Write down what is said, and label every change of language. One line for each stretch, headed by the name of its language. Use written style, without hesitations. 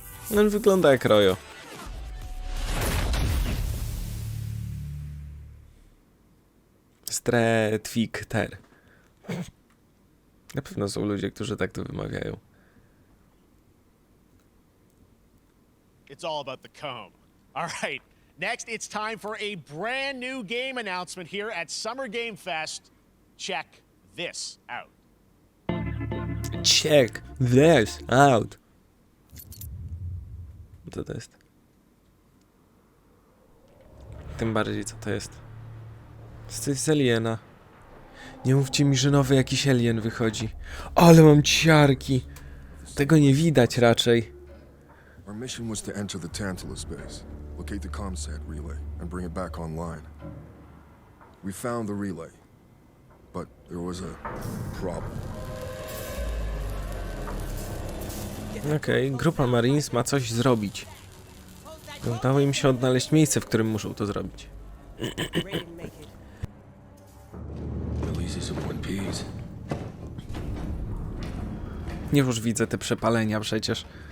Polish: No, on wygląda jak Rojo. Stretwikter. Na pewno są ludzie, którzy tak to wymawiają.
English: It's all about the comb. All right, next it's time for a brand new game announcement here at Summer Game Fest. Check this out. Check this out.
Polish: Co to jest? Tym bardziej, co to jest? To jest z Aliena. Nie mówcie mi, że nowy jakiś Alien wychodzi. Ale mam ciarki. Tego nie widać raczej.
English: Our mission was to enter the Tantalus base, locate the comsat relay, and bring it back online. We found the relay, but there was a problem.
Polish: Okej, grupa Marines ma coś zrobić. Udało im się odnaleźć miejsce, w którym muszą to zrobić. Nie już widzę te przepalenia przecież.